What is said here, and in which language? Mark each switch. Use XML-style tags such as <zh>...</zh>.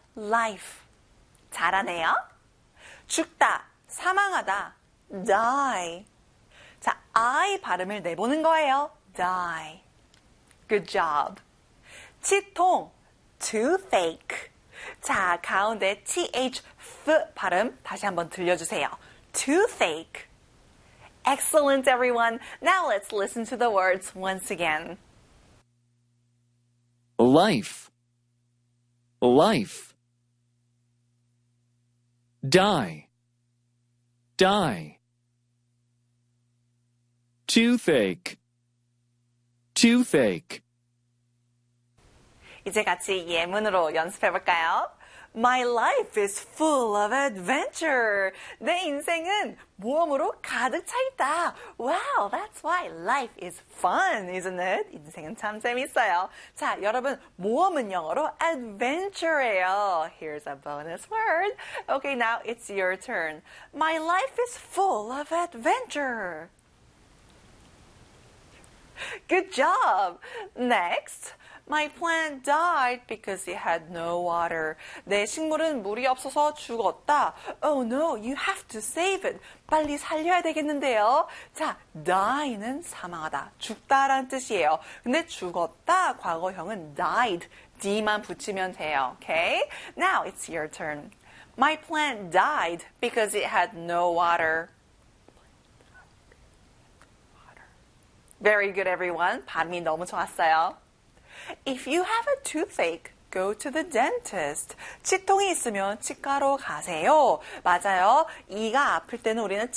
<ko>life. 잘하네요. 죽다, 사망하다, die. 자, I 발음을 내보는 거예요.</ko> <en>die. Good job. 치통, toothache.</en> <ko>자, 가운데 TH, F 발음 다시 한번 들려주세요.</ko> <en>toothache. Excellent, everyone. Now let's listen to the words once again. Life. Life. Die. Die. Toothache. Toothache.</en> <ko>이제 같이 예문으로 연습해 볼까요?</ko> <en>My life is full of adventure.</en> <ko>내 인생은 모험으로 가득 차 있다.</ko> <en>Wow, that's why life is fun, isn't it?</en> <ko>인생은 참 재밌어요. 자, 여러분, 모험은 영어로 adventure예요.</ko> <en>Here's a bonus word. Okay, now it's your turn. My life is full of adventure. Good job. Next. My plant died because it had no water.</en> <ko>내 식물은 물이 없어서 죽었다.</ko> <en>Oh no, you have to save it.</en> <ko>빨리 살려야 되겠는데요. 자, die는 사망하다, 죽다라는 뜻이에요. 근데 죽었다, 과거형은 died, d만 붙이면 돼요. Okay?</ko> <en>Now it's your turn. My plant died because it had no water. Very good, everyone.</en> <ko>발음이 너무 좋았어요.</ko> <en>If you have a toothache, go to the dentist.</en> <ko>치통이 있으면 치과로 가세요. 맞아요. 이가 아플 때는 우리는</ko>